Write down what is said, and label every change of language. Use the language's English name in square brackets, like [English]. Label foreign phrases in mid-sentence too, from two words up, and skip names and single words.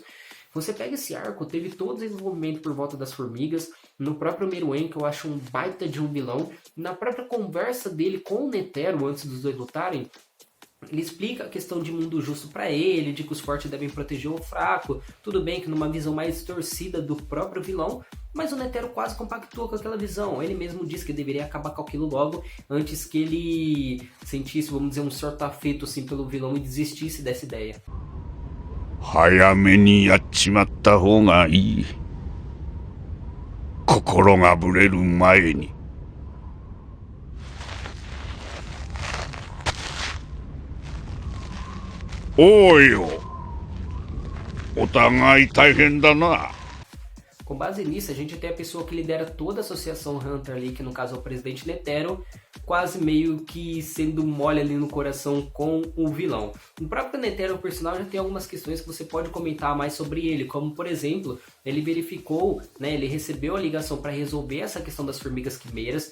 [Portuguese] Você pega esse arco, teve todo o desenvolvimento por volta das formigas, no próprio Meruem, que eu acho um baita de um vilão, na própria conversa dele com o Netero, antes dos dois lutarem, ele explica a questão de mundo justo para ele, de que os fortes devem proteger o fraco. Tudo bem que numa visão mais distorcida do próprio vilão, mas o Netero quase compactua com aquela visão. Ele mesmo disse que deveria acabar com aquilo logo, antes que ele sentisse, vamos dizer, um certo afeto assim, pelo vilão e desistisse dessa ideia. [Japanese] 早めにやっちまった方がいい。心がぶれる前に。おうよ。お互い大変だな。 [Portuguese] Com base nisso, a gente tem a pessoa que lidera toda a associação Hunter ali, que no caso é o presidente Netero, quase meio que sendo mole ali no coração com o vilão. O próprio Netero, por sinal, já tem algumas questões que você pode comentar mais sobre ele, como por exemplo, ele verificou, né, ele recebeu a ligação para resolver essa questão das formigas quimeiras.